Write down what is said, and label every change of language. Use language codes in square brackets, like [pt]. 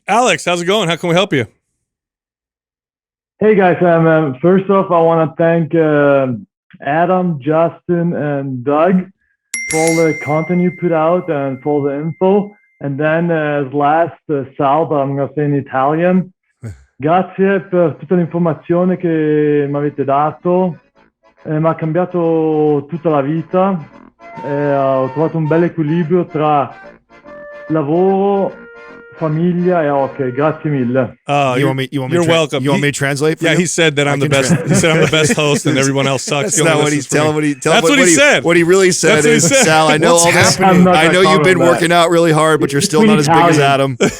[en] Alex, how's it going? How can we help you? Hey guys, first off, I want to thank Adam, Justin, and Doug for all the content you put out and for all the info. And then as last, Salva, I'm going to say in Italian. [it] Grazie per tutta l'informazione che mi avete dato. Mi ha cambiato tutta la vita. Ho trovato un bel equilibrio tra lavoro, famiglia e hockey. Grazie mille. [en] You're welcome. You want me to translate for you? He said that I'm the best. He said I'm the best host and everyone else sucks. That's not what he's telling. That's what he said. What he really said is, Sal, I know all this. I know you've been working out really hard, but you're still not as big as Adam.